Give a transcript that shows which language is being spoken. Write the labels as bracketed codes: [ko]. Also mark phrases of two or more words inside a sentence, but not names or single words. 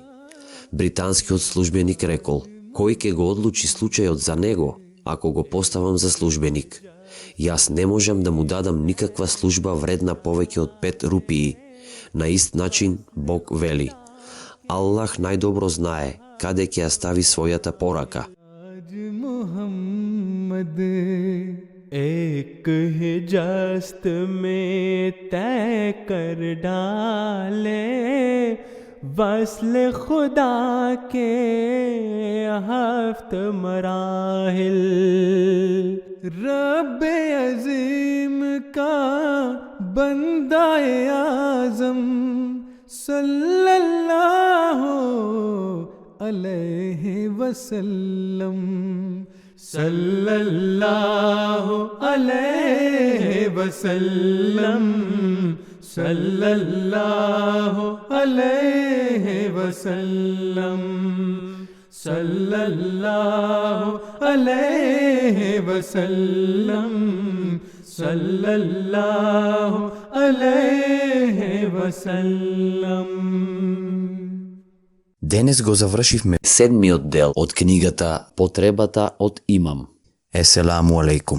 [mk] Британскиот службеник рекол, кој ќе го одлучи случајот за него ако го поставам за службеник? Јас не можам да му дадам никаква служба вредна повеќе од 5 рупии. На ист начин Бог вели. Аллах најдобро знае каде ќе ја стави својата порака. [ur] ایک ہی جست میں طے کر ڈالے وصل خدا کے ہفت مراحل رب عظیم کا بندہ اعظم [ar] صلى الله عليه وسلم صلى الله عليه وسلم، صلى الله عليه وسلم، صلى الله عليه وسلم، صلى الله عليه وسلم. [mk] Денес го завршивме 7-миот дел од книгата Потребата од имам. [ar] السلام عليكم.